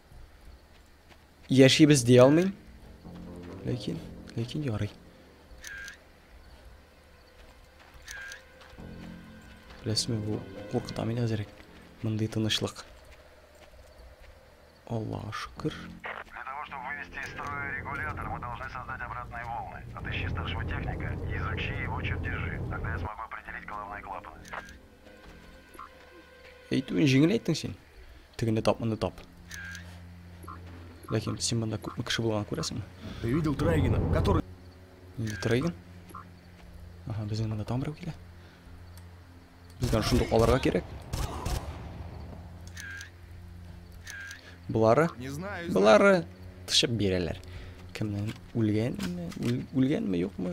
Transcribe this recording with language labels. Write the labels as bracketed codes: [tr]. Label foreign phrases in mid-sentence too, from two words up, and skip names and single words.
[tt] Яшибез дия алмыйм. Ләкин ярый. Беләсезме, бу куркыта мине хәзер. Мондый тынычлык. Аллаһа шөкер. [ru] Для того, чтобы вывести из строя регулятор, мы должны создать обратные волны. Отыщи старшего техника и изучи его чертежи. Тогда я смогу определить головные клапаны. [tt] Әйтүен җиңел әйттең син. Тегенне тап, моны тап. Ләкин син монда күпме кеше булган күрәсеңме? [ru] Ты видел Трайгина, который... [tt] Инде Трайгин? Ага, безнең монда там берәү килә. Бездән шундук алырга кирәк. Булары тышып бирәләр. Кемнән үлгәнме, юкмы?